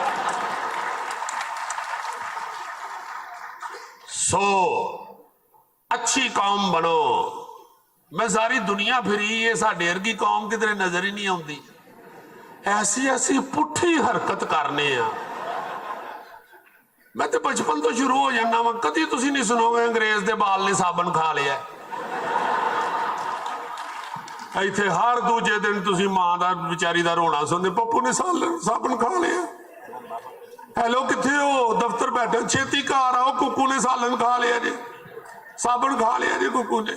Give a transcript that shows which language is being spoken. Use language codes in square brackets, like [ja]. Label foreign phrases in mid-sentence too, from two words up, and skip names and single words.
[ur] سو اچھی قوم بنو. میں ساری دنیا پھری یہ ساڈے ارگی قوم کدھر نظر ہی نہیں آتی. [pa] ایسی پٹھی حرکت کرنے ہیں میں تو بچپن توں شروع ہو جانا وا، کدی تسی نہیں سنو گے انگریز دے بال نے صابن کھا لیا. اتھے ہر دوجے دن تسی ماں دا بیچاری دا رونا سندے، پپو نے صابن کھا لیا. ہیلو کتھے ہو، دفتر بیٹھے، چھیتی گھر آؤ، ککو نے سالن کھا لیا جی، صابن کھا لیا جی ککو نے.